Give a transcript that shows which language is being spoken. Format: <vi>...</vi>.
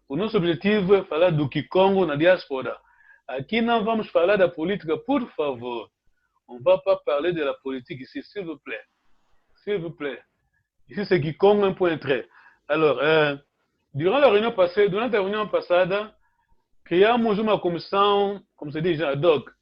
<pt>O nosso objetivo é falar do Kikongo na diaspora. Aqui não vamos falar da política, por favor.</pt> <fr>On ne va pas parler de la politique ici, s'il vous plaît. S'il vous plaît. Ici c'est Kikongo, un point trait. Alors, durant la réunion</fr> <pt>passada, criamos uma comissão, como se diz, ad hoc.</pt>